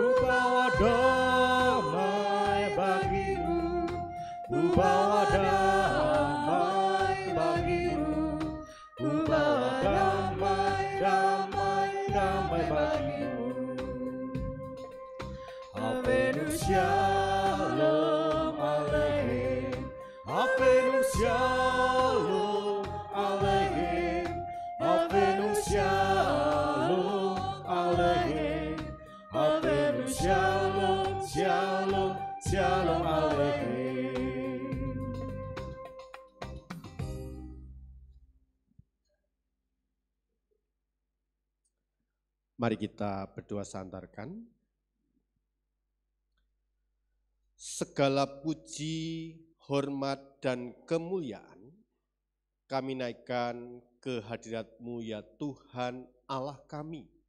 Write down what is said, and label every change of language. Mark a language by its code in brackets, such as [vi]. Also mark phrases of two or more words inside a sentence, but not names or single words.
[id] bawa damai bagimu, ku bawa damai bagimu, ku bawa damai, damai, damai. [he] שלום עליכם, אבינו שלום עליכם, אבינו שלום עליכם, אבינו שלום, שלום, שלום עליכם. [id] Mari kita berdoa santarkan. Segala puji, hormat, dan kemuliaan kami naikkan ke hadirat-Mu ya Tuhan Allah kami.